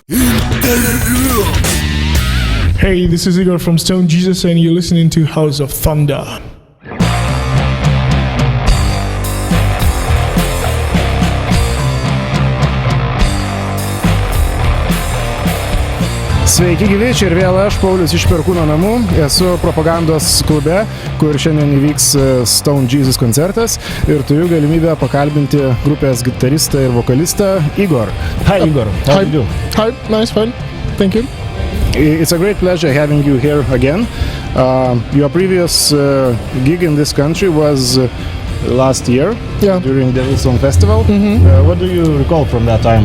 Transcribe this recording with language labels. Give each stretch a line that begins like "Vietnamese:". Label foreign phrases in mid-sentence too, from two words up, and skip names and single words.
English: Hey, this is Igor from Stone Jesus, and you're listening to House of Thunder.
Lithuanian: Sveiki gyvi, čia ir vėl aš, Paulius iš Perkūno namų. Esu propagandos klube, kur šiandien įvyks Stone Jesus koncertas ir turiu galimybę pakalbinti grupės gitaristą ir vokalistą Igor.
English: Hi Igor, how do you do? Hi, nice, fine, thank you. It's a great pleasure having you here again. Your previous gig in this country was last year, during the Wilson Festival. What do you recall from that time?